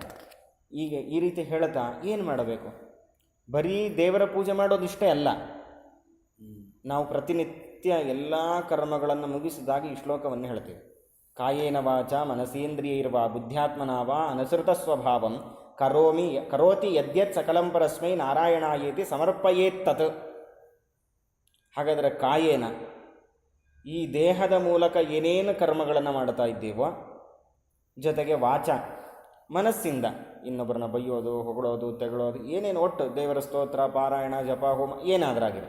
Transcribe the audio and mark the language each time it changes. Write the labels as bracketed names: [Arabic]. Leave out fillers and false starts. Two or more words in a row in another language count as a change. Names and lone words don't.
[Kannada] ಈಗ ಈ ರೀತಿ ಹೇಳ್ತಾ ಏನು ಮಾಡಬೇಕು? ಬರೀ ದೇವರ ಪೂಜೆ ಮಾಡೋದಿಷ್ಟೇ ಅಲ್ಲ. ನಾವು ಪ್ರತಿನಿತ್ಯ ಎಲ್ಲ ಕರ್ಮಗಳನ್ನು ಮುಗಿಸಿದಾಗ ಈ ಶ್ಲೋಕವನ್ನು ಹೇಳ್ತೀವಿ. [Sanskrit] ಕಾಯೇನ ವಾಚ ಮನಸೇಂದ್ರಿಯೈರ್ವಾ ಬುದ್ಧ್ಯಾತ್ಮನಾವ ಅನುಸೃತ ಸ್ವಭಾವಂ ಕರೋತಿ ಯದ್ಯತ್ ಸಕಲಂ ಪರಸ್ಮೈ ನಾರಾಯಣಾಯೇತಿ ಸಮರ್ಪಯೇತ್ತತ್. [Kannada] ಹಾಗಾದರೆ ಕಾಯೇನ, ಈ ದೇಹದ ಮೂಲಕ ಏನೇನು ಕರ್ಮಗಳನ್ನು ಮಾಡ್ತಾ ಇದ್ದೀವೋ, ಜೊತೆಗೆ ವಾಚ, ಮನಸ್ಸಿಂದ ಇನ್ನೊಬ್ಬರನ್ನ ಬೈಯೋದು, ಹೊಗಳೋದು, ತೆಗಳೋದು, ಏನೇನು ಒಟ್ಟು ದೇವರ ಸ್ತೋತ್ರ, ಪಾರಾಯಣ, ಜಪ, ಹೋಮ ಏನಾದರಾಗಿದೆ.